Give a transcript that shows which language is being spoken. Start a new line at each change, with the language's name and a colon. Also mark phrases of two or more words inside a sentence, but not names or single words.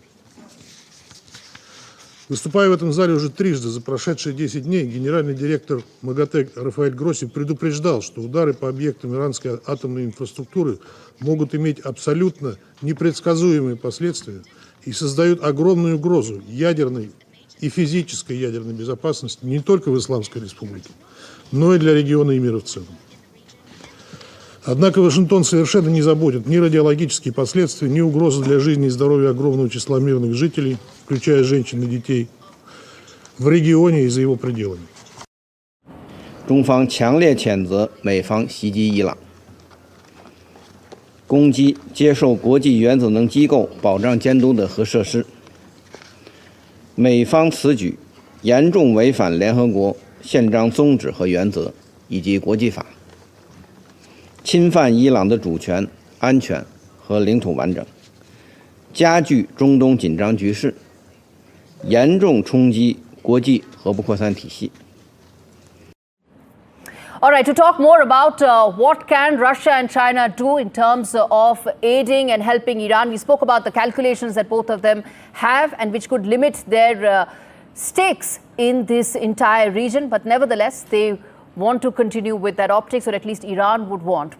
Russian: Выступая в этом зале уже трижды за прошедшие 10 дней, генеральный директор МАГАТЭ Рафаэль Гросси предупреждал, что удары по объектам иранской атомной инфраструктуры могут иметь абсолютно непредсказуемые последствия и создают огромную угрозу ядерной и физической ядерной безопасности не только в Исламской Республике, но и для региона и мира в целом. Однако Вашингтон совершенно не заботит ни радиологические последствия, ни угрозы для жизни и здоровья огромного числа мирных жителей, включая женщин и детей, в регионе и за его пределами.
Chinese: 中方强烈谴责美方袭击伊朗，攻击接受国际原子能机构保障监督的核设施。美方此举严重违反联合国宪章宗旨和原则以及国际法。侵犯伊朗的主权、安全和领土完整，加剧中东紧张局势，严重冲击国际核不扩散体系。
English: All right, to talk more about what can Russia and China do in terms of aiding and helping Iran, we spoke about the calculations that both of them have and which could limit their stakes in this entire region, but nevertheless, they want to continue with that optics, or at least Iran would want.